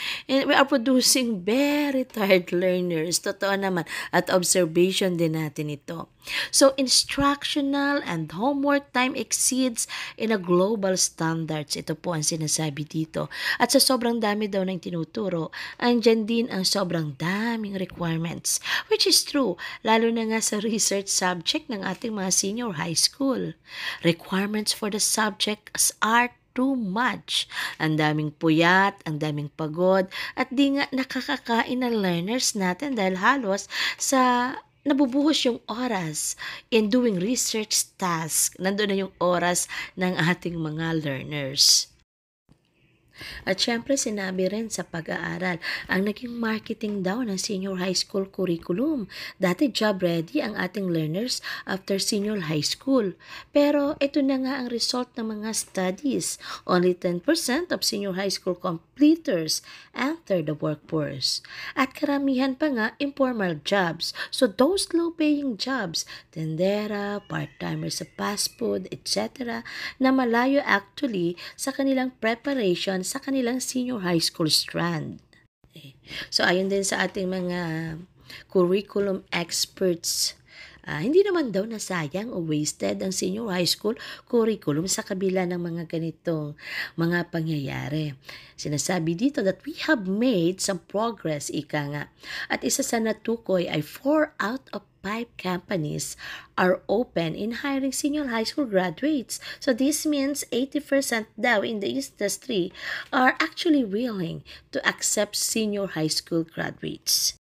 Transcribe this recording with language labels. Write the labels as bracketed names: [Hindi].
[English] And we are producing very tired learners. [Filipino] Totoo naman. At observation din natin ito. [English] So, instructional and homework time exceeds in a global standards. [Filipino] Ito po ang sinasabi dito. At sa sobrang dami daw ng tinuturo, andyan din ang sobrang daming requirements. [English] Which is true, [Filipino] lalo na nga sa research subject ng ating mga senior high school. [English] Requirements for the subjects are too much. [Filipino] Ang daming puyat, ang daming pagod, at di nga nakakakain ng learners natin dahil halos sa nabubuhos yung oras [English] in doing research tasks. [Filipino] Nandun na yung oras ng ating mga learners. At syempre sinabi rin sa pag-aaral, ang naging marketing daw ng senior high school curriculum. Dati job ready ang ating learners after senior high school. Pero ito na nga ang result ng mga studies. [English] Only 10% of senior high school completers enter the workforce. [Filipino] At karamihan pa nga [English] informal jobs. So those low-paying jobs, tendera, part-timers sa fast food, etc. [Filipino] na malayo actually sa kanilang preparation sa kanilang senior high school strand. So, ayon din sa ating mga curriculum experts Hindi naman daw nasayang o wasted ang senior high school curriculum sa kabila ng mga ganitong mga pangyayari. Sinasabi dito [English] that we have made some progress, [Filipino] ika nga. At isa sa natukoy ay [English] 4 out of 5 companies are open in hiring senior high school graduates. So this means 80% daw in the industry are actually willing to accept senior high school graduates.